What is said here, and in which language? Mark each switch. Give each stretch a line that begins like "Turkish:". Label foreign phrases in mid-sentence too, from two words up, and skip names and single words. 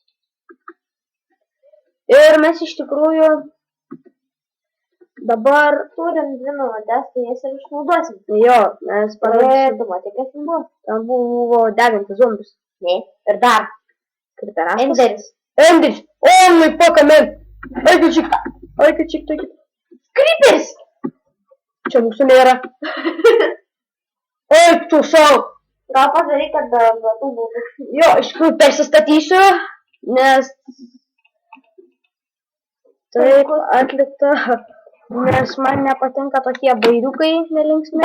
Lithuanian: Ir mes iš tikrųjų dabar turim 2 minutės, tai jas ir išnaudosim. Jo, mes parodysim. Tu matė, kas ten buvo? Ten buvo degantis zombis. Ne, ir dar. Enderis.
English: Only fuck a man.
Lithuanian: Eikit čik. Creepers! Čia mūsų nėra. Eik tu savo. Gal padaryk, kad tų būtų. Jo, iš tikrųjų persistatysiu, nes taip atlikta, nes man nepatinka tokie bairiukai nelinksmi.